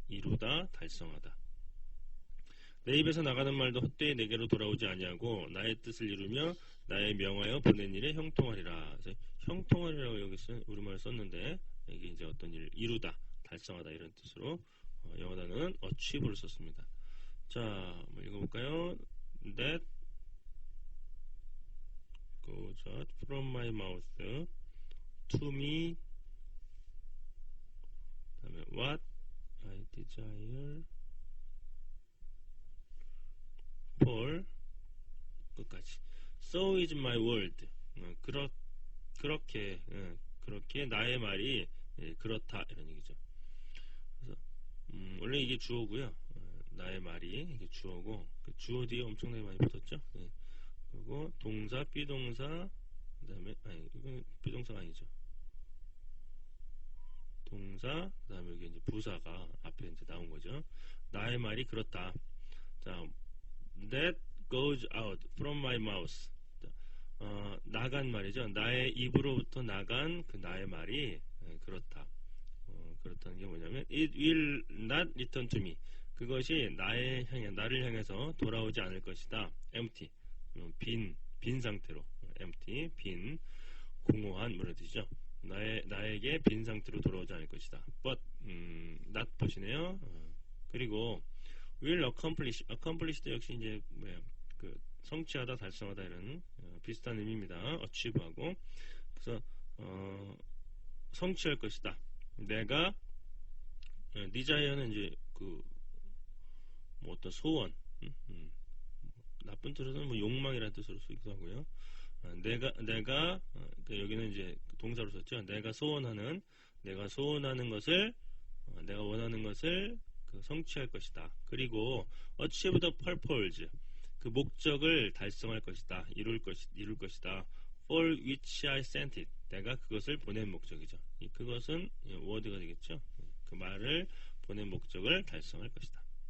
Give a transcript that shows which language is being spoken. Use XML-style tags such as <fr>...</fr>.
<ko>이루다, 달성하다. 내 입에서 나가는 말도 헛되이 내게로 돌아오지 아니하고 나의 뜻을 이루며 나의 명하여 보낸 일에 형통하리라. 그래서 형통하리라고 여기 우리말 썼는데 이게 이제 어떤 일을 이루다, 달성하다 이런 뜻으로 영어 단어는 achieve를 썼습니다. 자, 한번 읽어볼까요?</ko> <en>That goes out from my mouth to me.</en> <ko>그다음에</ko> <en>what I desire for</en> <ko>끝까지.</ko> <en>So is my word.</en> <ko>그렇게 나의 말이 그렇다 이런 얘기죠. 그래서 원래 이게 주어고요. 나의 말이 이게 주어고 그 주어 뒤에 엄청나게 많이 붙었죠. 그리고 동사, 비동사, 그다음에 이건 비동사가 아니죠. 동사, 그다음에 여기 이제 부사가 앞에 이제 나온 거죠. 나의 말이 그렇다.</ko> <en>자, that goes out from my mouth.</en> <ko>나간 말이죠. 나의 입으로부터 나간 그 나의 말이 그렇다. 그렇다는 게 뭐냐면</ko> <en>it will not return to me.</en> <ko>그것이 나를 향해서 돌아오지 않을 것이다.</ko> <en>empty.</en> <ko>빈 상태로 empty, 빈, 공허한 뭐라 뜻이죠. 나에게 빈 상태로 돌아오지 않을 것이다.</ko> <en>but not</en> <ko>것이네요. 그리고 will accomplish도 역시 이제 그 성취하다, 달성하다 이런 비슷한 의미입니다. achieve하고 그래서 성취할 것이다. 내가 desire는 이제 뭐 어떤 소원, 나쁜 뜻으로는 뭐 욕망이라는 뜻으로 쓰기도 하고요. 그러니까 여기는 이제 동사로 썼죠. 내가 소원하는 것을 내가 원하는 것을 그 성취할 것이다. 그리고</ko> <en>achieve the purpose</en> <ko>그 목적을 달성할 것이다. 이룰 것이다.</ko> <en>for which I sent it</en> <ko>내가 그것을 보낸 목적이죠. 그것은 word가 되겠죠. 그 말을 보낸 목적을 달성할 것이다.</ko>